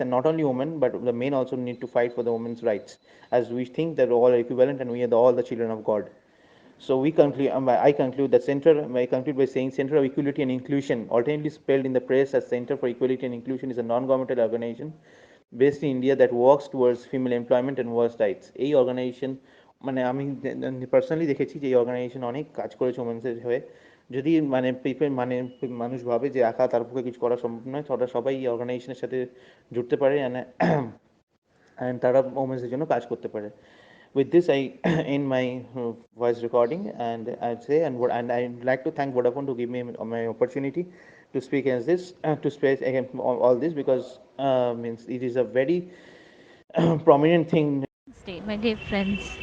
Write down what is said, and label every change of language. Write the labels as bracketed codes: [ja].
[en] And not only women but the men also need to fight for the women's rights, as we think that all are equivalent and we are all the children of God. So we conclude, I conclude that I conclude by saying Center of Equality and Inclusion, alternately spelled in the press as Center for Equality and Inclusion, is a non-governmental organization based in India that works towards female employment and women's rights. [bn] এই organisation মানে আমি personally দেখেছি যে এই organisation অনেক কাজ করেছে ওমেন্সের হয়ে। যদি মানে পিপল মানে মানুষ ভাবে যে একা তার পক্ষে কিছু করা সম্ভব নয়, তারা সবাই এই অর্গানাইজেশনের সাথে জুড়তে পারে অ্যান্ড তারা ওমেন্সের জন্য কাজ করতে পারে। [en] With this, I end my voice recording, and I'd say, and I'd like to thank Vodafone to give me my opportunity to speak as this, to speak again all this, because means it is a very prominent thing. Stay, my dear friends.